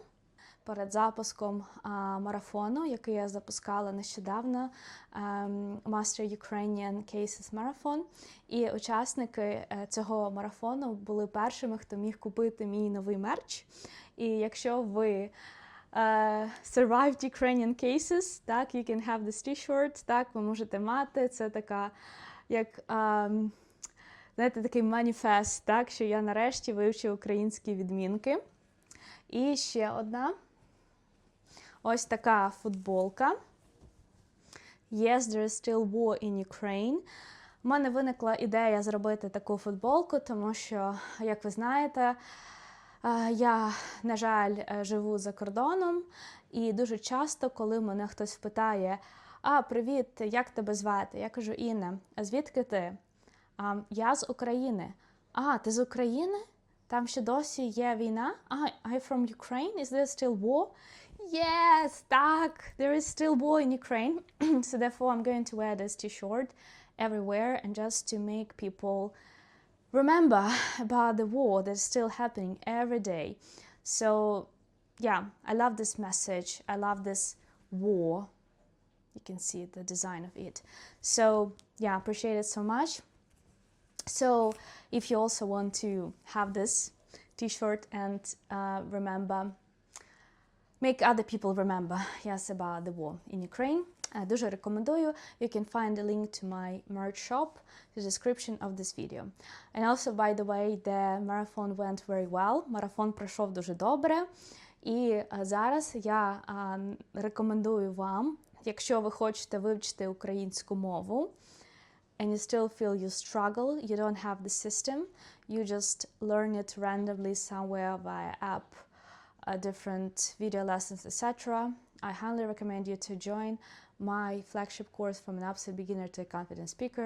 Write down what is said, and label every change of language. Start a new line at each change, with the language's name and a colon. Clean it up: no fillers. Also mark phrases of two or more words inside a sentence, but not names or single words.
Ukrainian: Перед запуском марафону, який я запускала нещодавно, Master Ukrainian Cases Marathon, і учасники цього марафону були першими, хто міг купити мій новий мерч. І якщо ви
English: survived Ukrainian cases, так, you can have this t-shirt,
Ukrainian: так, ви можете мати. Це така, як, знаєте, такий маніфест, так, що я нарешті вивчив українські відмінки. І ще одна. Ось така футболка.
English: Yes, there is still war in Ukraine.
Ukrainian: У мене виникла ідея зробити таку футболку, тому що, як ви знаєте, я, на жаль, живу за кордоном, і дуже часто, коли мене хтось питає: привіт, як тебе звати? Я кажу: Інна. А звідки ти? Я з України. А, ти з України? Там ще досі є війна?
English: I'm from Ukraine? Is there still war? Yes, так, there is still war in Ukraine. So therefore I'm going to wear this t-shirt everywhere and just to make people remember about the war that's still happening every day. So yeah, I love this message. I love this war. You can see the design of it. So yeah, appreciate it so much. So if you also want to have this t-shirt and remember, make other people remember, yes, about the war in Ukraine,
Ukrainian: дуже рекомендую.
English: You can find a link to my merch shop in the description of this video. And also, by the way, the marathon went very well.
Ukrainian: Марафон пройшов дуже добре. І зараз я рекомендую вам, якщо ви хочете вивчити українську мову,
English: and you still feel you struggle, you don't have the system, you just learn it randomly somewhere via app, different video lessons, etc. I highly recommend you to join my flagship course from an absolute beginner to a confident speaker.